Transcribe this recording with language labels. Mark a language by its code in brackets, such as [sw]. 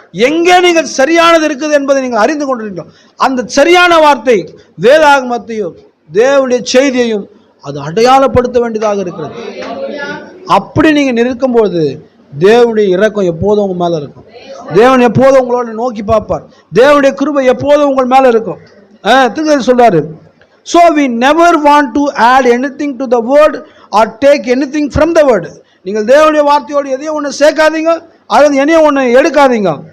[ta] எங்கே நீங்கள் சரியானது இருக்குது என்பதை நீங்கள் அறிந்து கொண்டிருக்கிறோம். அந்த சரியான வார்த்தை வேதாகமத்தையும் தேவனுடைய செய்தியையும் அது அடையாளப்படுத்த வேண்டியதாக இருக்கிறது. அப்படி நீங்க நிற்கும்போது தேவனுடைய இரக்கம் எப்போதும் உங்க மேல இருக்கும். தேவன் எப்போதும் உங்களோட நோக்கி பார்ப்பார். தேவனுடைய கிருபை எப்போதும் உங்கள் மேல இருக்கும். திருக்குறள் சொல்றாரு, [en] so we never want to add anything to the word or take anything from the word. [ta] நீங்கள் தேவனுடைய வார்த்தையோடு எதையும் ஒன்று சேர்க்காதீங்க, அல்லது எதையும் ஒன்று எடுக்காதீங்க.